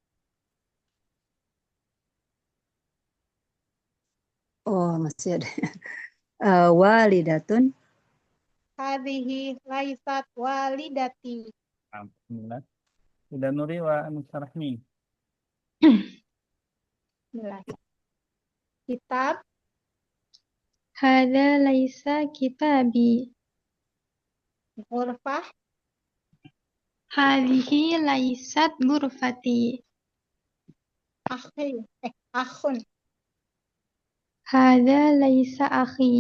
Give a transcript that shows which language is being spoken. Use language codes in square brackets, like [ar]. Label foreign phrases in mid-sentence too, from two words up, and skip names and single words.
[id] Oh, masih ada. [ar] Walidatun. هذه ليست والدتي. Alhamdulillah. Sudah Nuri wa Anusarahmi. Bismillah. Kitab هذا ليس كتابي. ghurfah هذه ليست غرفتي. akhun هذا ليس أخي.